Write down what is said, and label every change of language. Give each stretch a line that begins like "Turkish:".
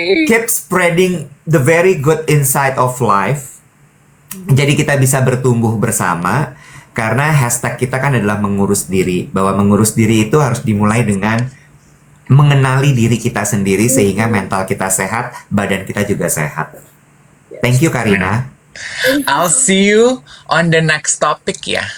English: Keep spreading the very good insight of life.
Indonesian: Jadi kita bisa bertumbuh bersama. Karena hashtag kita kan adalah mengurus diri. Bahwa mengurus diri itu harus dimulai dengan mengenali diri kita sendiri sehingga mental kita sehat, badan kita juga sehat.
English: Thank you Karina. I'll see you on the next topic ya.